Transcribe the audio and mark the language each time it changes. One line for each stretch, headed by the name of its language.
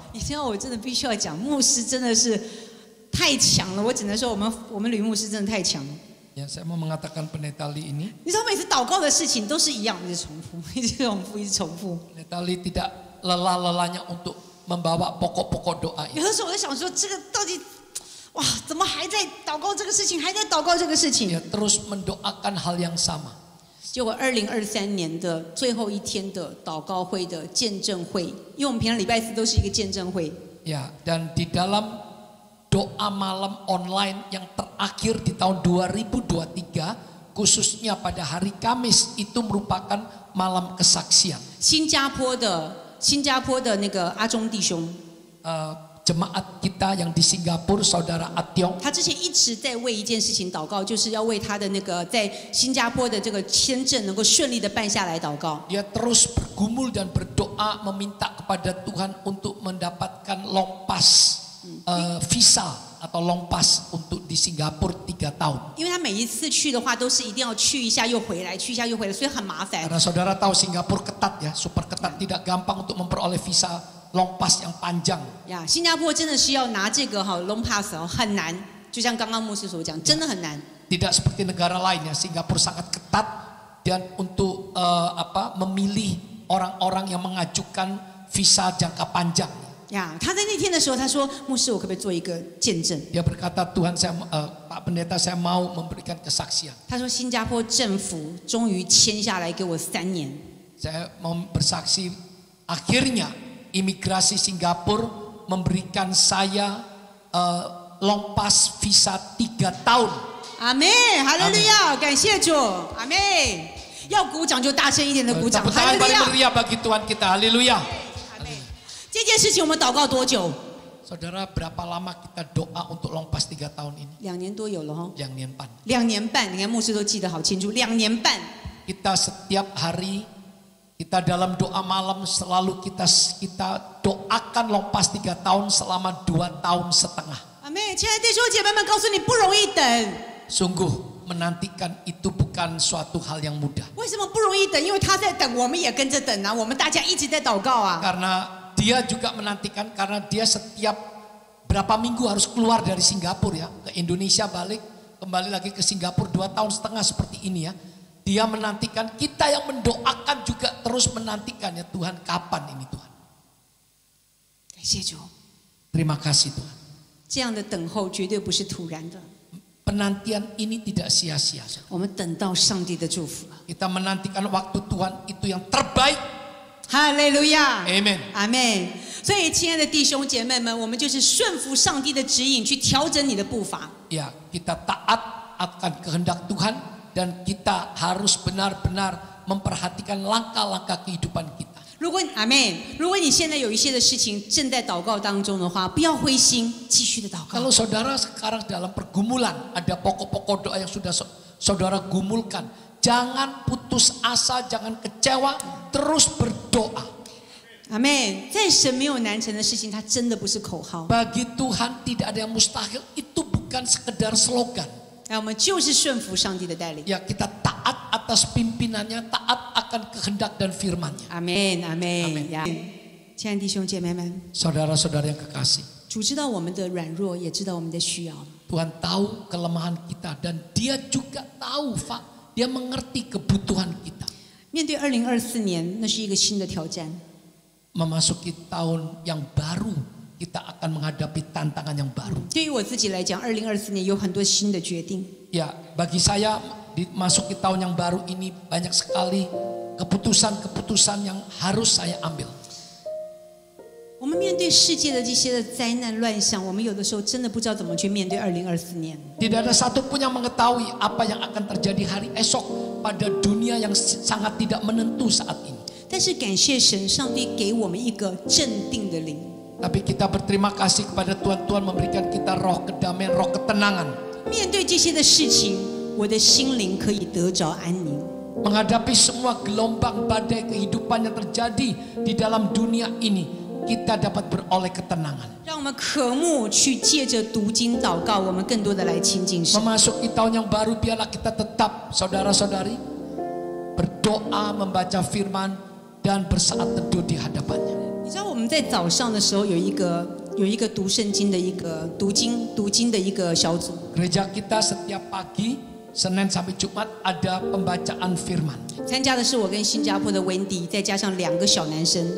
Chinese: 你知道，我真的必须要讲，牧师真的是太强了。我只能说，我们吕牧师真的太强了。
Indonesian: Ya, saya mau mengatakan pendeta Li ini.
Chinese: 你知道，每次祷告的事情都是一样，一直重复，一直重复，一直重复。
Indonesian: Pendeta Li tidak lelah-lelahnya untuk membawa pokok-pokok doa
Chinese: 有
Indonesian: itu.
Chinese: 的时候我在想说，这个到底，哇，怎么还在祷告这个事情，还在祷告这个事情？
Indonesian: Dia terus mendoakan hal yang sama.
Chinese: 结果2023年的最后一天的祷告会的见证会，因为我们平常礼拜四都是一个见证会。
Indonesian: Ya, dan di dalam doa malam online yang terakhir di tahun 2023, khususnya pada hari Kamis itu merupakan malam kesaksian.
Chinese: 新加坡的那个阿忠弟兄，
Indonesian: Jemaat kita yang di Singapura, saudara Atyong,
Chinese: 他之前一直在为一件事情祷告，就是要为他的那个在新加坡的这个签证能够顺利的办下来祷告。
Indonesian: dia terus bergumul dan berdoa meminta kepada Tuhan untuk mendapatkan long pass visa atau long pass untuk di Singapura 3 tahun.
Chinese: 因为他每一次去的话，都是一定要去一下又回来，去一下又回来，所以很麻烦。
Indonesian: Karena saudara tahu Singapura ketat ya, super ketat, tidak gampang untuk memperoleh visa long pass yang panjang.
Chinese: 呀，新加坡真的是要拿这个long pass 很难，就像刚刚牧师所讲，真的很难。
Indonesian: Tidak seperti negara lain ya, Singapura sangat ketat dan untuk memilih orang-orang yang mengajukan visa jangka panjang.
Chinese: 呀，他在那天的时候，他说：“牧师，我可不可以做一个见证
Indonesian: Dia berkata, Tuhan Pak Pendeta saya mau memberikan kesaksian.
Chinese: 他说新加坡政府终于签下来给我3年。
Indonesian: Saya mau bersaksi akhirnya imigrasi Singapura memberikan saya long pass visa 3 tahun.
Chinese: 阿妹，哈利路亚，感谢主，阿妹。要鼓掌就大声一点的鼓掌，
Indonesian: Tepuk
Chinese: 哈
Indonesian: tangan
Chinese: 利路
Indonesian: paling
Chinese: 亚。
Indonesian: meriah bagi Tuhan kita. Haleluya.
Chinese: 阿妹，这件事情我们祷告多久？
Indonesian: Saudara, berapa lama kita doa untuk long pass 3 tahun ini?
Chinese: 2年多有了哈。 2 年半. 2年半，你看牧师都记得好清楚，2年半。
Indonesian: Kita setiap hari kita dalam doa malam selalu kita doakan long pass 3 tahun selama 2 tahun setengah.
Chinese: 阿妹，亲爱的弟兄姐妹们，告诉你不容易等。
Indonesian: Sungguh menantikan itu bukan suatu hal yang mudah.
Chinese: 为什么不容易等？因为他在等，我们也跟着等啊，我们大家一直在祷告啊。
Indonesian: Karena dia juga menantikan karena dia setiap berapa minggu harus keluar dari Singapura ya, ke Indonesia balik, kembali lagi ke Singapura 2 tahun setengah seperti ini ya. Dia menantikan, kita yang mendoakan juga terus menantikan ya, Tuhan kapan ini Tuhan.
Chinese: 感谢主，
Indonesian: Terima kasih Tuhan.
Chinese: 这样的等候绝对不是突然的，
Indonesian: Penantian ini tidak sia-sia.
Chinese: 我们等到上帝的祝福了。
Indonesian: Kita menantikan waktu Tuhan itu yang terbaik.
Chinese: 哈利路亚
Indonesian: Amen.
Chinese: 阿们。所以，亲爱的弟兄姐妹们，我们就是顺服上帝的指引，去调整你的步伐。
Indonesian: Ya, kita taat akan kehendak Tuhan dan kita harus benar-benar memperhatikan langkah-langkah kehidupan kita.
Chinese: 如果阿们，如果你现在有一些的事情正在祷告当中的话，不要灰心，继续的祷告。
Indonesian: Kalau saudara sekarang dalam pergumulan, ada pokok-pokok doa yang sudah saudara gumulkan, jangan putus asa, jangan kecewa, terus berdoa.
Chinese: 阿们，在神没有难成的事情，它真的不是口号。
Indonesian: Bagi Tuhan tidak ada yang mustahil, itu bukan sekedar slogan.
Chinese: 我们就是顺服上帝的带领。
Indonesian: Ya, kita taat atas pimpinannya, taat akan kehendak dan firman-Nya.
Chinese: 阿们，阿们呀！亲爱的弟兄姐妹们，
Indonesian: Saudara-saudara yang kekasih,
Chinese: 主知道我们的软弱，也知道我们的需要。
Indonesian: Tuhan tahu kelemahan kita dan Dia juga tahu, Pak, Dia mengerti kebutuhan kita.
Chinese: 面对2024年，那是一个新的挑战。
Indonesian: Memasuki tahun yang baru, kita akan menghadapi tantangan yang baru.
Chinese: 对于我自己来讲，2024年有很多新的决定。
Indonesian: Ya, bagi saya dimasuki tahun yang baru ini banyak sekali keputusan-keputusan yang harus saya ambil.
Chinese: 我们面对世界的这些的灾难乱象，我们有的时候真的不知道怎么去面对2024年。
Indonesian: Tidak ada satupun yang mengetahui apa yang akan terjadi hari esok pada dunia yang sangat tidak menentu saat ini.
Chinese: 但是感谢神，上帝给我们一个镇定的灵。
Indonesian: Tapi kita berterima kasih kepada Tuhan, Tuhan memberikan kita roh kedamaian, roh ketenangan.
Chinese: 面对这些的事情，我的心灵可以得着安宁。
Indonesian: Menghadapi semua gelombang badai kehidupan yang terjadi di dalam dunia ini, kita dapat beroleh ketenangan.
Chinese: 让我们渴慕去借着读经祷告，我们更多的来亲近神。
Indonesian: Memasuki tahun yang baru, biarlah kita tetap, saudara-saudari, berdoa, membaca firman, dan bersaat teduh di hadapannya.
Chinese: 你知道我们在早上的时候有一个读圣经的一个读经的一个小组。
Indonesian: Gereja kita setiap pagi, Senin sampai Jumat ada pembacaan firman.
Chinese: 参加的是我跟新加坡的 Wendy， 再加上2个小男生。